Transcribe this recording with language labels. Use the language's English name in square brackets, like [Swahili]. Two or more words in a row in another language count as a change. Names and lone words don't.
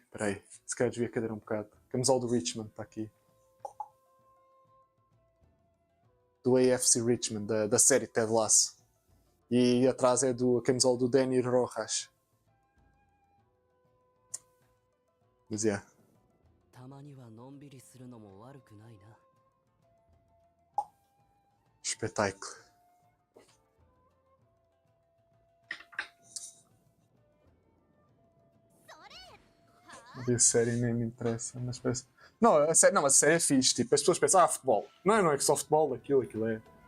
[Portuguese] Espera aí, se calhar desvia a cadeira um bocado. Camisola do Richmond, está aqui. Do AFC Richmond, da série Ted Lasso. E atrás é a camisola do Danny Rojas. Mas é. [Japanese] たまにはのんびりするのも悪くないな。 [Portuguese] Espetáculo. A série nem me interessa, mas parece... Não, não, mas a série é fixe. Tipo, as pessoas pensam, futebol. Não é que só futebol, aquilo é.